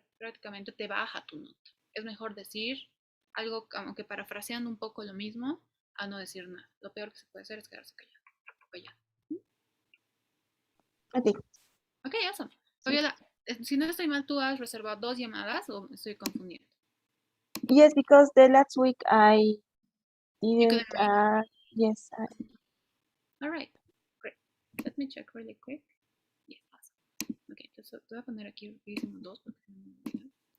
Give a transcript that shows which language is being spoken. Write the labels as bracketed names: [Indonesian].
[Spanish] Prácticamente te baja tu nota. Es mejor decir algo, aunque parafraseando un poco lo mismo, a no decir nada. Lo peor que se puede hacer es quedarse callado. [English] Okay. [Spanish] Ok, eso. Fabiola, si no estoy mal, tú has reservado 2 llamadas o me estoy confundiendo. [English] Yes, because the last week I didn't. couldn't make Yes. All right, great. Let me check really quick. Yes, awesome. [Spanish] Ok, entonces te voy a poner aquí rapidísimo 2 porque si no me olvido.